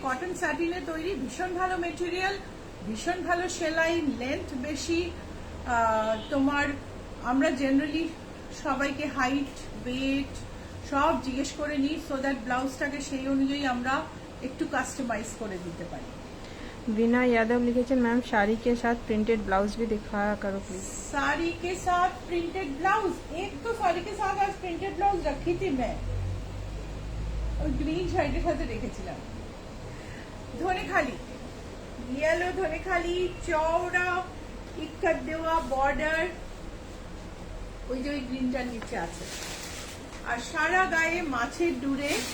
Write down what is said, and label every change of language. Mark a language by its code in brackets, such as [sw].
[bn] Cotton স্যাটিনে তৈরি, ভীষণ ভালো মেটেরিয়াল, ভীষণ ভালো সেলাই, লেন্থ বেশি। তোমার আমরা জেনারেলি সবাইকে হাইট, ওয়েট সব জিজ্ঞেস করে নিই, সো দ্যাট ব্লাউজটাকে সেই অনুযায়ী আমরা একটু কাস্টমাइज করে দিতে পারি। [hi] वीना यादव [bn] लिखेছেন [hi] मैम साड़ी के साथ प्रिंटेड ब्लाउज भी दिखाया करो प्लीज। साड़ी के साथ प्रिंटेड ब्लाउज, एक तो साड़ी के साथ आज प्रिंटेड ब्लाउज रखी थी मैं, और ग्रीन [bn] শাড়ির সাথে রেখেছিলাম। ধনেখালি, ইয়েলো ধনেখালি, চওড়া ইক্কাত দেওয়া বর্ডার, ওই যে ওই গ্রিনটার নিচে আছে, আর সারা গায়ে মাছের ডুরে।